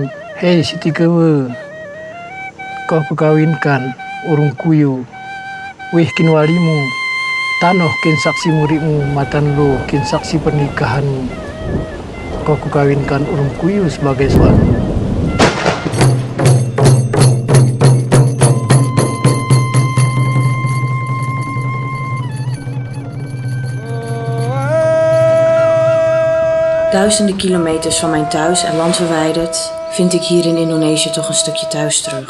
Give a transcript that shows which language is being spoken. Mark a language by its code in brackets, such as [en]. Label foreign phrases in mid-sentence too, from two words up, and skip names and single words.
[gay] Hei Siti Kewe, kau kukawinkan urung kuyu, wih kin walimu, tanoh kin saksi muridmu, matan lo kin saksi pernikahanmu. [id] Kau kukawinkan [gay] urung kuyu [id] sebagai suami. [nl] Duizenden kilometers van mijn thuis en land verwijderd vind ik hier in Indonesië toch een stukje thuis terug.